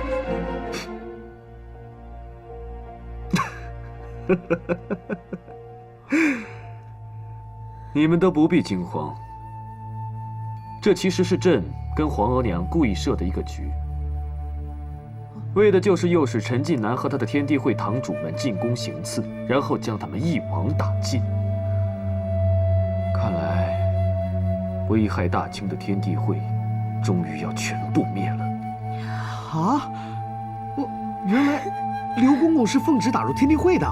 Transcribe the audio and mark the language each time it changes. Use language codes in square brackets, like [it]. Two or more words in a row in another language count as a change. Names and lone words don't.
[zh] 你们都不必惊慌。这其實是朕跟皇额娘故意設的一個局，為的就是誘使陳近南和他的天地會堂主們進宮行刺，然後將他們一網打盡。看來，危害大清的天地會，終於要全部滅了。啊！原來劉公公是奉旨打入天地會的。